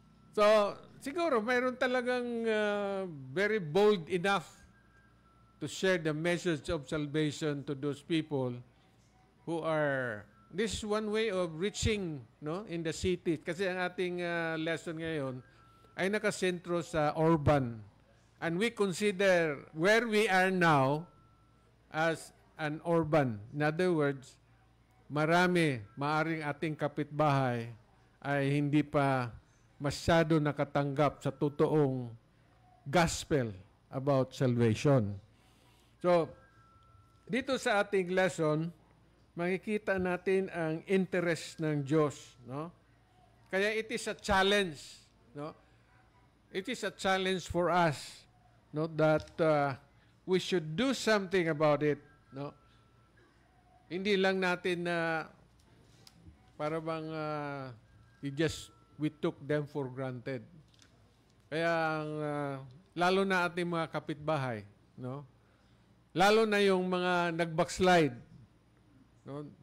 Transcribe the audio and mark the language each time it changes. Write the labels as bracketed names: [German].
[English] So siguro mayroon talagang very bold enough to share the message of salvation to those people who are. This is one way of reaching, no, in the city. [Filipino] Kasi ang ating lesson ngayon ay nakasentro sa urban. [English] And we consider where we are now as an urban. In other words, [Filipino] maaring ating kapitbahay ay hindi pa masyado nakatanggap sa totoong gospel about salvation. So, dito sa ating lesson, makikita natin ang interest ng Diyos, no? Kaya [English] it is a challenge, no? It is a challenge for us, no, that we should do something about it, no? [Filipino] Hindi lang natin na para bang [English] we took them for granted. [Filipino] Kaya lalo na ating mga kapitbahay, no? Lalo na yung mga nag-backslide, no?